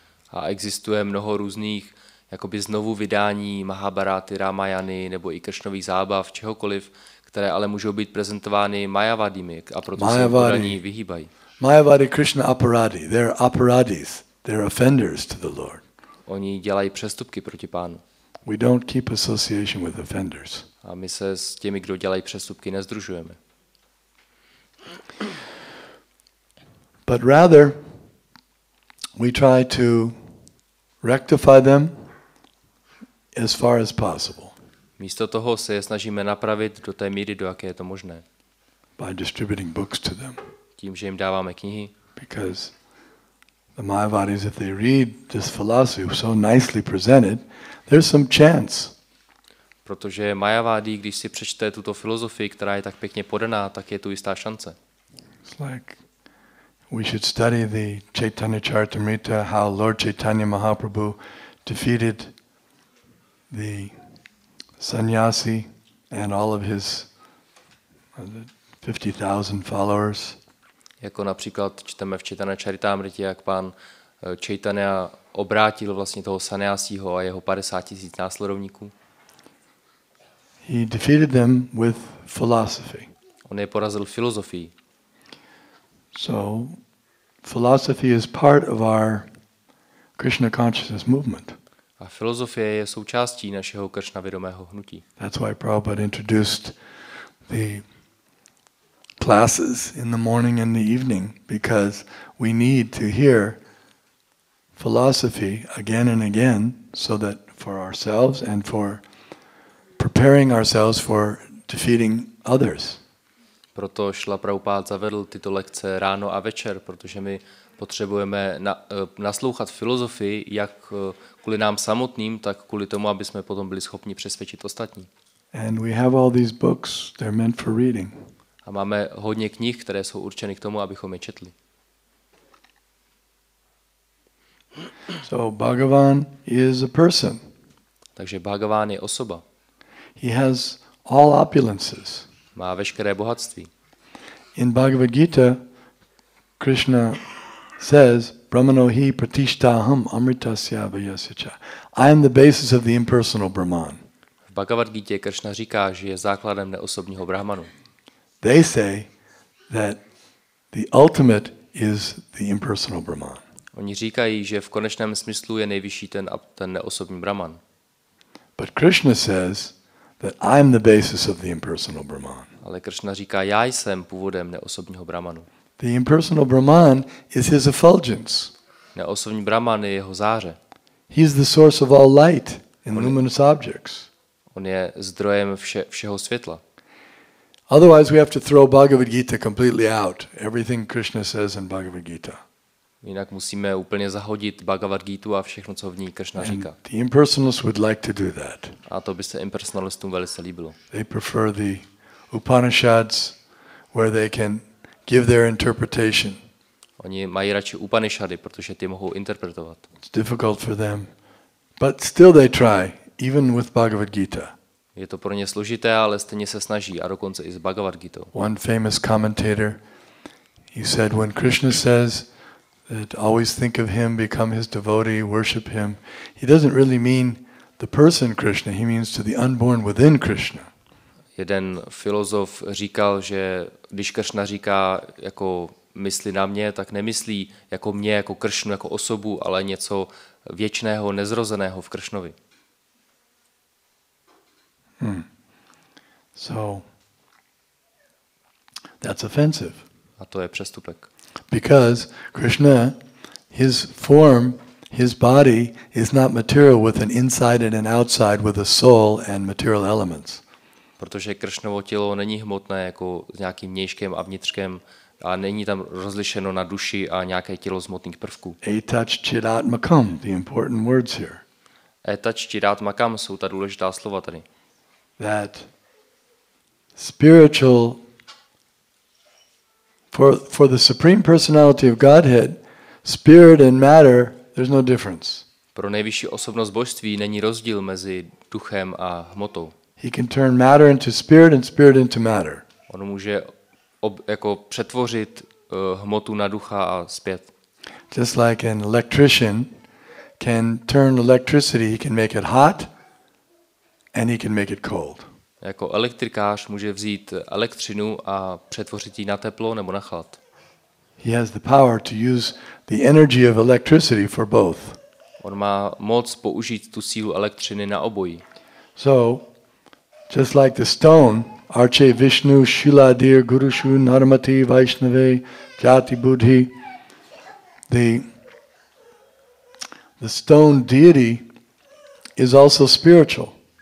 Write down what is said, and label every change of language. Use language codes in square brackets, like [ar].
[cs] A existuje mnoho různých jakoby znovu vydání Mahabharáty, Ramayany nebo i Kršnových zábav, čehokoliv, které ale můžou být prezentovány Mayavadimi a proto se podaní vyhýbají. [en] Mayavadi Krishna aparadi, they're aparadis, they're offenders to the Lord. [cs] Oni dělají přestupky proti Pánu. [en] We don't keep association with offenders. [cs] A my se s těmi, kdo dělají přestupky, nezdružujeme. [en] But rather, we try to rectify them as far as possible. [cs] Místo toho se je snažíme napravit do té míry, do jaké je to možné. [en] By distributing books to them. [cs] Tím, že jim dáváme knihy. [en] Because the Mayavadis, if they read this philosophy so nicely presented, there's some chance. [cs] Protože Majavádi, když si přečte tuto filozofii, která je tak pěkně podaná, tak je tu jistá šance. [en] It's like we should study the Chaitanya Charitamrita, how Lord Chaitanya Mahaprabhu defeated the sannyasi and all of his 50,000 followers. [cs] Jako například čteme v Chaitanya Charitamritě, jak pán Chaitanya obrátil vlastně toho sannyasího a jeho 50 000 následovníků. [en] He defeated them with philosophy. [cs] On je porazil filozofii. [en] So, philosophy is part of our Krishna consciousness movement. [cs] A filozofie je součástí našeho Kršna vědomého hnutí. [en] That's why Prabhupada introduced the classes in the morning and the evening, because we need to hear philosophy again and again, so that for ourselves and for preparing ourselves for defeating others. [cs] Proto Šla Prabhupád zavedl tyto lekce ráno a večer, protože my potřebujeme naslouchat filozofii, jak kvůli nám samotným, tak kvůli tomu, aby jsme potom byli schopni přesvědčit ostatní. [en] And we have all these books, they're meant for reading. [cs] A máme hodně knih, které jsou určeny k tomu, abychom je četli. [en] So Bhagavan is a person. [cs] Takže Bhagavan je osoba. [en] He has all opulences. [cs] Má veškeré bohatství. [en] In Bhagavad Gita, Krishna says, [sa] Brahmano hi pratishtaham amritasya vayasya. [en] I am the basis of the impersonal Brahman. [cs] V Bhagavad Gita Krishna říká, že je základem neosobního Brahmanu. [en] They say that the ultimate is the impersonal Brahman. [cs] Oni říkají, že v konečném smyslu je nejvyšší ten neosobní Brahman. [en] But Krishna says that I am the basis of the impersonal Brahman. [cs] Ale Krishna říká, já jsem původem neosobního Brahmanu. [en] The impersonal Brahman is his effulgence. [cs] Neosobní Brahman je jeho záře. [en] He is the source of all light in luminous objects. [cs] On je zdrojem všeho světla. [en] Otherwise we have to throw Bhagavad Gita completely out. Everything Krishna says in Bhagavad Gita. [cs] Jinak musíme úplně zahodit Bhagavad Gitu a všechno, co v ní Krishna říká. [en] The impersonalists would like to do that. [cs] A to by se impersonalistům velice líbilo. [en] They prefer the Upanishads where they can give their interpretation. [cs] Oni mají radši Upanishady, protože ty mohou interpretovat. [en] It's difficult for them. But still they try, even with Bhagavad Gita. [cs] Je to pro ně složité, ale stejně se snaží, a dokonce i s Bhagavad Gitou. [en] One famous commentator, he said, when Krishna says that always think of him, become his devotee, worship him, he doesn't really mean the person Krishna, he means to the unborn within Krishna. [cs] Jeden filozof říkal, že když Krishna říká jako mysli na mě, tak nemyslí jako mě, jako Kršnu, jako osobu, ale něco věčného, nezrozeného v Kršnovi. [en] So, that's offensive. [cs] A to je přestupek. [en] Because Krishna, his form, his body is not material with an inside and an outside with a soul and material elements. [cs] Protože Kršnovo tělo není hmotné jako s nějakým vnějškem a vnitřkem A není tam rozlišeno na duši a nějaké tělo z hmotných prvků. [sa] Etach chidat makam, [en] the important words here. [sa] Etach chidat makam [cs] jsou ta důležitá slova tady. [en] That spiritual, for the Supreme Personality of Godhead, spirit and matter, there's no difference. [cs] Pro nejvyšší osobnost božství není rozdíl mezi duchem a hmotou. [en] He can turn matter into spirit and spirit into matter. [cs] On může jako přetvořit hmotu na ducha a zpět. [en] Just like an electrician can turn electricity, he can make it hot and he can make it cold. [cs] Jako elektrikář může vzít elektřinu a přetvořit ji na teplo nebo na chlad. [en] He has the power to use the energy of electricity for both. [cs] On má moc použít tu sílu elektřiny na obojí. [en] So, just like the stone, [sa] Arche Vishnu Shiladir Gurushu Narmati Vaishnave Jati Buddhi, [en] the stone deity is also spiritual.